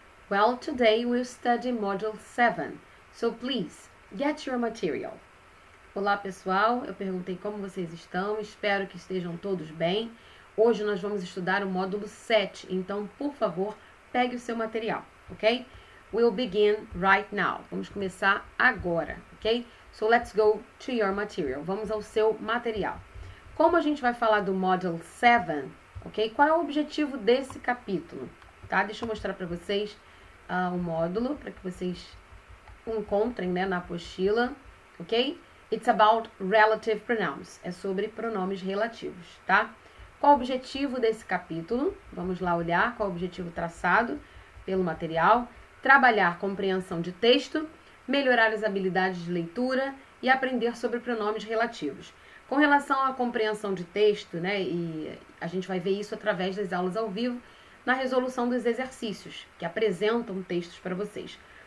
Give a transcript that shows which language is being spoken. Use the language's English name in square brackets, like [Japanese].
[English] Well, today we'll study Module 7, so please, get your material. [Portuguese] Olá pessoal, eu perguntei como vocês estão, espero que estejam todos bem. Hoje nós vamos estudar o módulo 7, então por favor, pegue o seu material, ok? [English] We'll begin right now. [Portuguese] Vamos começar agora, ok? [English] So let's go to your material. [Portuguese] Vamos ao seu material. Como a gente vai falar do Module 7, ok? Qual é o objetivo desse capítulo? Tá? Deixa eu mostrar para vocês o módulo, para que vocês encontrem, né, na apostila, ok? [English] It's about relative pronouns. [Portuguese] É sobre pronomes relativos, tá? Qual o objetivo desse capítulo? Vamos lá olhar qual é o objetivo traçado pelo material. Trabalhar compreensão de texto, melhorar as habilidades de leitura e aprender sobre pronomes relativos. Com relação à compreensão de texto, né, e a gente vai ver isso através das aulas ao vivo, na resolução dos exercícios, que apresentam textos para vocês.